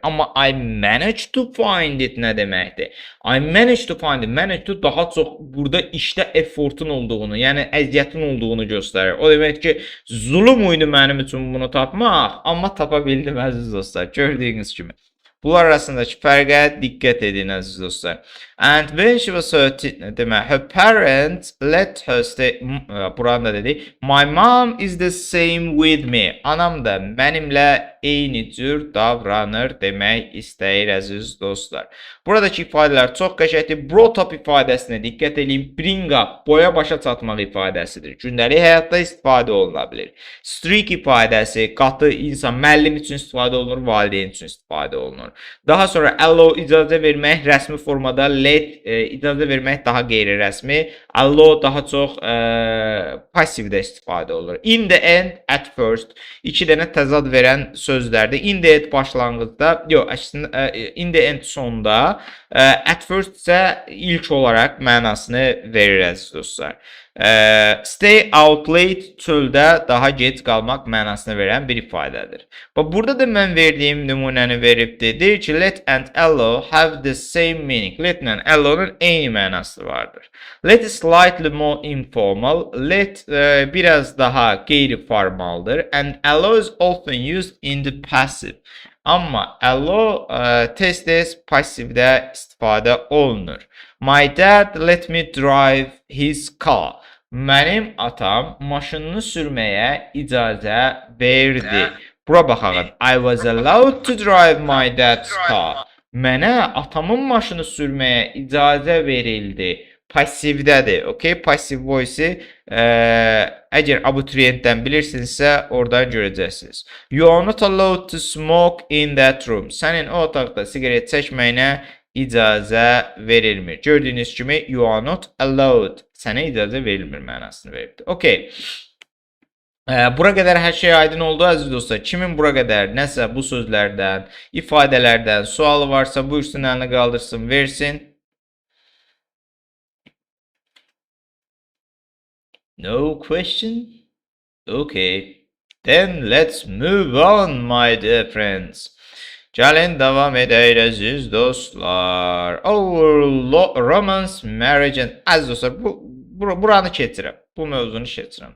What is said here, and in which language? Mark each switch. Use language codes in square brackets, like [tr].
[en] Amma I managed to find it [az] nə deməkdir? [en] I managed to find it. [az] Managed to daha çox burada işdə effortun olduğunu, yəni əziyyətin olduğunu göstərir. O demək ki, zulm idi mənim üçün bunu tapmaq, amma tapa bildim, əziz dostlar. Gördüyünüz kimi. Bunlar arasındakı fərqə diqqət edin, əziz dostlar. [en] And when she was 13, demək, her parents let her stay, [az] burada dedik, [en] my mom is the same with me. [az] Anam da mənimlə eyni cür davranır demək istəyir, əziz dostlar. Buradakı ifadələr çox qəşəngdir. Brought up ifadəsinə diqqət edin. Bring up, boya başa çatmaq ifadəsidir. Gündəlik həyatda istifadə oluna bilir. Streak ifadəsi, qatı insan, müəllim üçün istifadə olunur, valideyn üçün istifadə olunur. Daha sonra allow icazə vermək rəsmi formada, let icazə vermək daha qeyri-rəsmi, allow daha çox passivdə istifadə olur. In the end, at first, iki dənə təzad verən sözlərdir. In the end başlanğıcda, yox, əslində in the end sonda, at first isə ilk olaraq mənasını verir, əziz dostlar. Stay out late çöldə daha gec qalmaq mənasını verən bir ifadədir. Burada da mən verdiyim nümunəni veribdir. Deyir ki, [en] let and allow have the same meaning. [az] Let and allow'nun eyni mənası vardır. [en] Let is slightly more informal. [az] Let biraz daha qeyri-formaldır. [en] And allow is often used in the passive. [az] Amma allow tez-tez passivdə istifadə olunur. [en] My dad let me drive his car. [az] Mənim atam maşınını sürməyə icazə verdi. Bura baxaq. [en] I was allowed to drive my dad's car. [az] Mənə atamın maşını sürməyə icazə verildi. passivdədir. Okay? Passive voice əgər abituriyentdən bilirsinizsə, oradan görəcəksiniz. [en] You are not allowed to smoke in that room. [az] Sənin o otaqda siqaret çəkməyinə icazə verilmir. Gördüyünüz kimi [en] you are not allowed. [az] Sənə icazə verilmir mənasını veribdir. Okay. Bura qədər hər şey aydın oldu əziz dostlar. Kimin bura qədər nəsə bu sözlərdən, ifadələrdən sualı varsa buyursun, əlini qaldırsın, versin. [en] No question? Okay. Then let's move on, my dear friends. [az] Gəlin davam edək əziz dostlar. Romance, marriage and... Əziz dostlar, buranı keçirəm. Bu mövzunu keçirəm.